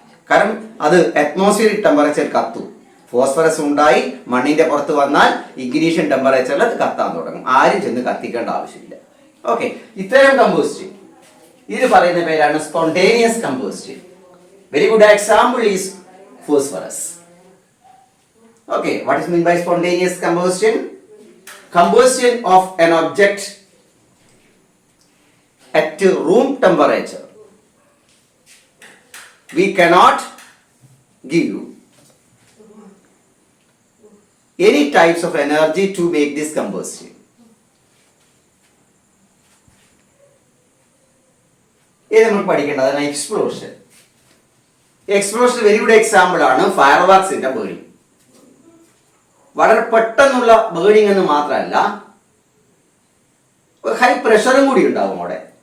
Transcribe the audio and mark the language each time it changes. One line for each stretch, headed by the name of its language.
Malayalam: കാരണം അത് atmospheric temperature കത്തും. ഫോസ്ഫറസ് ഉണ്ടായി മണ്ണിന്റെ പുറത്ത് വന്നാൽ ഇഗ്നീഷൻ ടെമ്പറേച്ചറിൽ അത് കത്താൻ തുടങ്ങും. ആരും ചെന്ന് കത്തിക്കേണ്ട ആവശ്യമില്ല. ഓക്കെ, ഇത്തരം കമ്പോസ്റ്റ് ഇതിന് പറയുന്ന പേരാണ് spontaneous കമ്പോസ്റ്റൻ.
English: Very good example is phosphorus. Okay, what is mean by spontaneous combustion? Combustion of an object at room temperature. We cannot give any types of energy to make this combustion.
Malayalam: ഇത് നമ്മൾ പഠിക്കേണ്ടതാണ് explosion. Explosion very good example ആണ് fire വർക്സിന്റെ burning. വളരെ പെട്ടെന്നുള്ള burning എന്ന് മാത്രമല്ല, high പ്രഷറും കൂടി ഉണ്ടാകും അവിടെ.